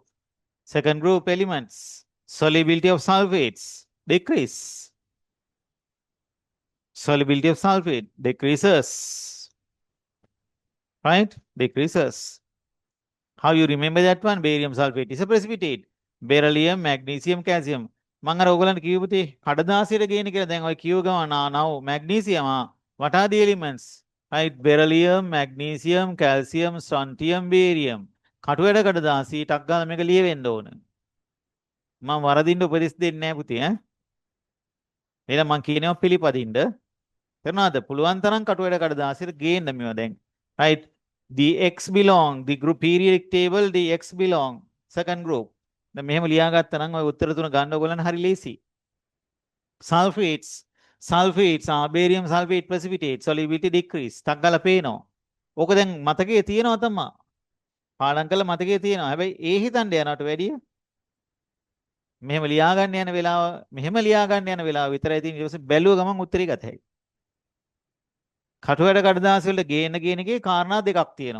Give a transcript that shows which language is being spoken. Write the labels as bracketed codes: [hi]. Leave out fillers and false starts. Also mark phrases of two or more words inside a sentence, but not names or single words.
[en] Second group elements, solubility of sulfates, decrease. Solubility of sulfate decreases. Right? Decreases. How you remember that one? Barium sulfate is a precipitate. Beryllium, magnesium, calcium. [si] මම අර ඔයගලන්ට කිව්ව පුතේ කඩදාසියට ගේන කියලා දැන් ඔය කියව ගමන් [en] now magnesium what are the elements? Right? Beryllium, magnesium, calcium, strontium, barium. [si] කටුවැඩ කඩදාසි ටක් ගාලා මේක ලියවෙන්න ඕන. මම වරදින්න උපදෙස් දෙන්නේ නැහැ පුතේ ඈ. එහෙනම් මම කියනවා පිළිපදින්න. කරනවාද? පුළුවන් තරම් කටුවැඩ කඩදාසියට ගේන්න මේවා දැන්. [en] Right? The X belong, the group periodic table, the X belong, second group. [si] දැන් මෙහෙම ලියාගත්තා නම් ඔය උත්තර තුන ගන්න ඕගොල්ලන් හරි ලේසි. [en] Sulfates are barium sulfate precipitate, solubility decrease. [si] ටක් ගාලා පේනවා. ඕක දැන් මතකයේ තියෙනවා තමයි. පාඩම් කළා මතකයේ තියෙනවා. හැබැයි ඒ හිතන්න යනවට වැඩිය මෙහෙම ලියාගන්න යන වෙලාව විතරයි තියෙන්නේ. ඊට පස්සේ බැලුව ගමන් උත්තරේ ගත හැකියි. කටුවැඩ කඩදාසි වල ගේන එකේ කාරණා දෙකක් තියෙනවා.